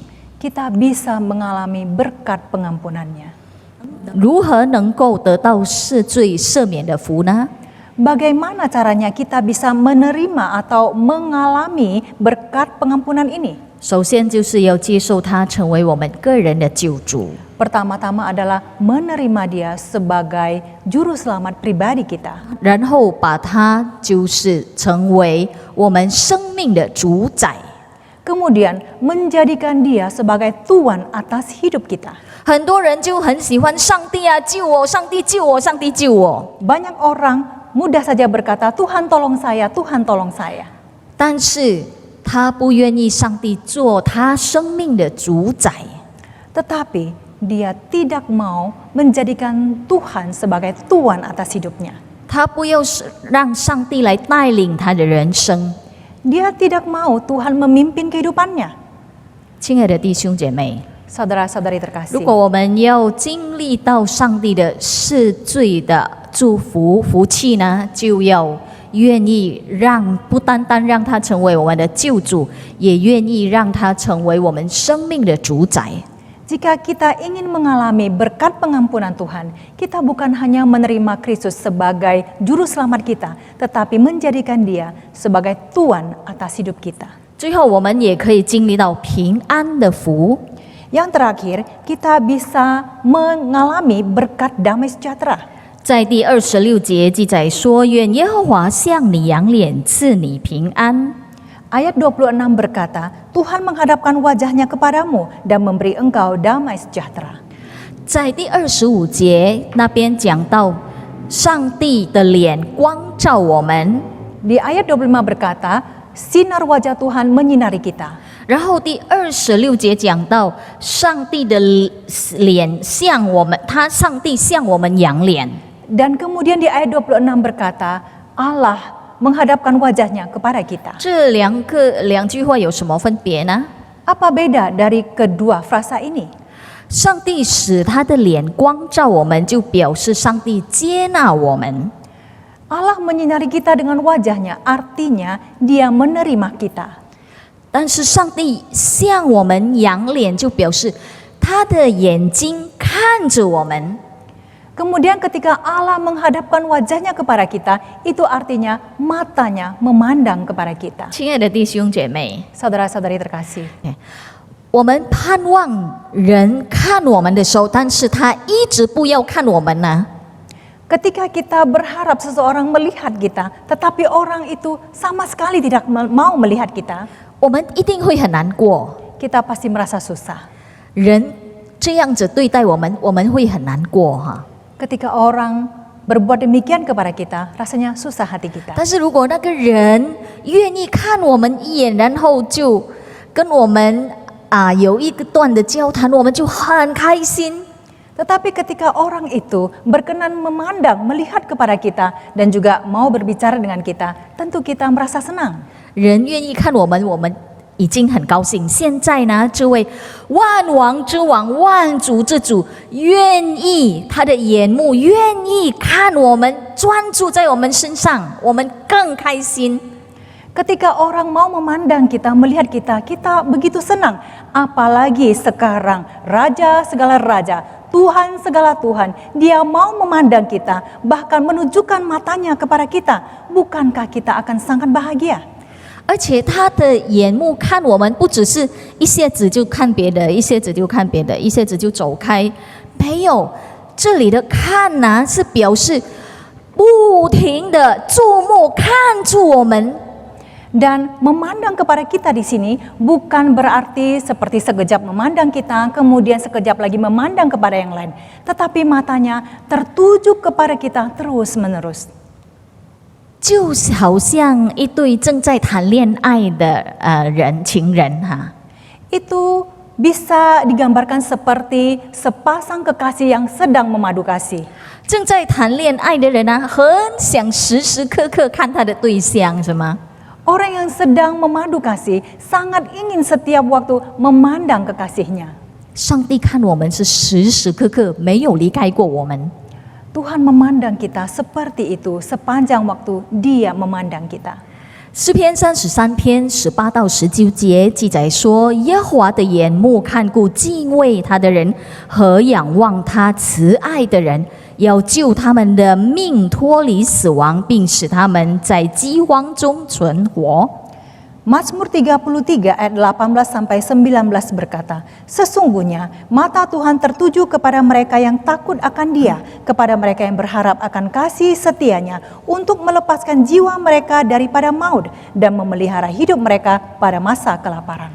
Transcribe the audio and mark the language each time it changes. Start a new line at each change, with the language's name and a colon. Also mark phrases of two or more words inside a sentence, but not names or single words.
Indonesian: kita bisa mengalami berkat pengampunannya.
Chinese: 如何能够得到赦罪赦免的福呢？
Indonesian: Bagaimana caranya kita bisa menerima atau mengalami berkat pengampunan ini?
Chinese: 首先就是要接受他成为我们个人的救主。
Indonesian: Pertama-tama adalah menerima Dia sebagai juru selamat pribadi kita.
Chinese: 然后把他就是成为我们生命的主宰。
Indonesian: Kemudian menjadikan Dia sebagai Tuan atas hidup kita.
Chinese: 很多人就很喜欢上帝啊，救我，上帝救我，上帝救我。
Indonesian: Banyak orang mudah saja berkata, Tuhan tolong saya, Tuhan tolong saya.
Chinese: 但是他不愿意上帝做他生命的主宰。
Indonesian: Tetapi dia tidak mau menjadikan Tuhan sebagai Tuan atas hidupnya.
Chinese: 他不要让上帝来带领他的人生。
Indonesian: Dia tidak mau Tuhan memimpin kehidupannya.
Chinese: 亲爱的弟兄姐妹，
Indonesian: Saudara-saudari
Chinese: 如
Indonesian: terkasih,
Chinese: 果我们要经历到上帝的赦罪的祝福福气呢，就要愿意不单单让他成为我们的救主，也愿意让他成为我们生命的主宰。
Indonesian: jika kita ingin mengalami berkat pengampunan Tuhan, kita bukan hanya menerima Kristus sebagai juru selamat kita, tetapi menjadikan Dia sebagai Tuan atas hidup kita.
Chinese: 最后，我们也可以经历到平安的福。
Indonesian: Yang terakhir, kita bisa mengalami berkat damai sejahtera.
Chinese: 在第26节记载说：“愿耶和华向你扬脸，赐你平安。”
Indonesian: Ayat 26 berkata, Tuhan menghadapkan wajahnya kepadamu dan memberi engkau damai sejahtera.
Chinese: 在第25节那边讲到，上帝的脸光照我们。
Indonesian: Di ayat 25 berkata, sinar wajah Tuhan menyinari kita.
Chinese: 然后第26节讲到，上帝的脸向我们，上帝向我们扬脸。
Indonesian: Dan kemudian di ayat 26 berkata, Allah menghadapkan wajahnya kepada kita.
Chinese: 这两句话有什么分别呢？
Indonesian: Apa beda dari kedua frasa ini?
Chinese: 上帝使他的脸光照我们，就表示上帝接纳我们。
Indonesian: Allah menyinari kita dengan wajahnya, artinya Dia menerima kita.
Chinese: 但是上帝向我们扬脸，就表示他的眼睛看着我们。
Indonesian: Kemudian ketika Allah menghadapkan wajahnya kepada kita, itu artinya matanya memandang kepada kita.
Chinese: 亲爱的弟兄姐妹，
Indonesian: Saudara-saudari terkasih,
Chinese: 我们盼望人看我们的时候，但是他一直不要看我们呢。
Indonesian: ketika kita berharap seseorang melihat kita, tetapi orang itu sama sekali tidak mau melihat kita,
Chinese: 我们一定会很难过。
Indonesian: kita pasti merasa susah.
Chinese: 人这样子对待我们，我们会很难过哈。
Indonesian: Ketika orang berbuat demikian kepada kita, rasanya susah hati kita.
Chinese: 但是如果那个人愿意看我们一眼，然后就跟我们有一段的交谈，我们就很开心。
Indonesian: Tetapi ketika orang itu berkenan memandang, melihat kepada kita dan juga mau berbicara dengan kita, tentu kita merasa senang.
Chinese: 人愿意看我们，我们已经很高兴。现在呢，这位万王之王、万主之主，愿意他的眼目愿意看我们，专注在我们身上，我们更开心。
Indonesian: Ketika orang mau memandang kita, melihat kita, kita begitu senang. Apalagi sekarang Raja segala raja, Tuhan segala Tuhan, Dia mau memandang kita, bahkan menunjukkan matanya kepada kita. Bukankah kita akan sangat bahagia?
Chinese: 而且他的眼目看我们，不只是一下子就看别的，一下子就看别的，一下子就走开，没有。这里的看呢，是表示不停的注目看住我们。
Indonesian: Dan memandang kepada kita di sini bukan berarti seperti sekejap memandang kita, kemudian sekejap lagi memandang kepada yang lain. Tetapi matanya tertuju kepada kita terus-menerus.
Chinese: 就好像一对正在谈恋爱的情人哈，
Indonesian: Itu bisa digambarkan seperti sepasang kekasih yang sedang memadu kasih.
Chinese: 正在谈恋爱的人呢，很想时时刻刻看他的对象，是吗？
Indonesian: Orang yang sedang memadu kasih sangat ingin setiap waktu memandang kekasihnya.
Chinese: 上帝看我们是时时刻刻没有离开过我们。
Indonesian: Tuhan memandang kita seperti itu sepanjang waktu Dia memandang kita.
Chinese: 诗篇33篇18到19节记载说：耶和华的眼目看顾敬畏他的人和仰望他慈爱的人，要救他们的命脱离死亡，并使他们在饥荒中存活。
Indonesian: Mazmur 33 ayat 18 sampai 19 berkata, sesungguhnya mata Tuhan tertuju kepada mereka yang takut akan Dia, kepada mereka yang berharap akan kasih setianya untuk melepaskan jiwa mereka daripada maut dan memelihara hidup mereka pada masa kelaparan.